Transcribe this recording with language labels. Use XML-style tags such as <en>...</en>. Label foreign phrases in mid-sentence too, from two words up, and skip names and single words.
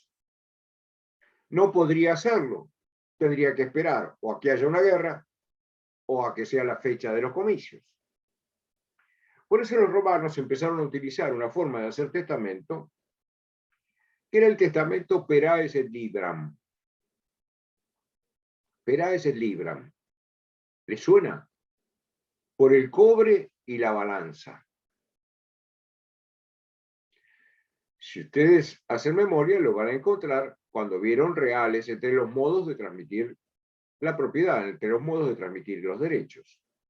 <es>No podría hacerlo, tendría que esperar o a que haya una guerra o a que sea la fecha de los comicios. Por eso los romanos empezaron a utilizar una forma de hacer testamento, que era el testamento</es> <la>peraes et libram. Peraes et libram.</la> <es>¿Les suena? Por el cobre y la balanza. Si ustedes hacen memoria, lo van a encontrar cuando vieron reales entre los modos de transmitir la propiedad, entre los modos de transmitir los derechos.</es>